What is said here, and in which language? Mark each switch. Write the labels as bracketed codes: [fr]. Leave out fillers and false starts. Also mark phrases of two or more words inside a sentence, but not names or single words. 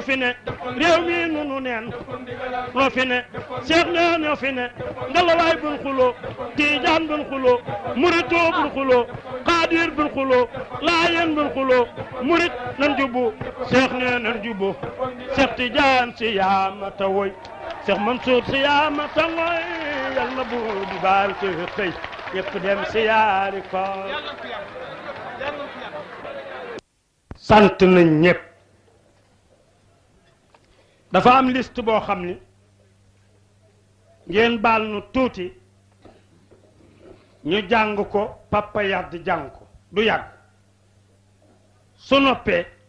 [wo] fi ne réew mi nunu neen loo fi ne Cheikh nee noo fi ne ngalawaay bun xuloo Tijaan bun xuloo muritoo bun xuloo Xaadir bun xuloo Laayeen bun xuloo murit nan jubbu Cheikh nee nan jubbu Cheikh Tijaan si yaama ta woy Cheikh Mansour si yaama ta woy yal na buur di baal te xëy yëpp dem si yaari ko sant nañ ñëpp dafa am liste boo xam ni ngeen baal nu tuuti ñu jàng ko Papa Yade jàng ko du yàgg su noppee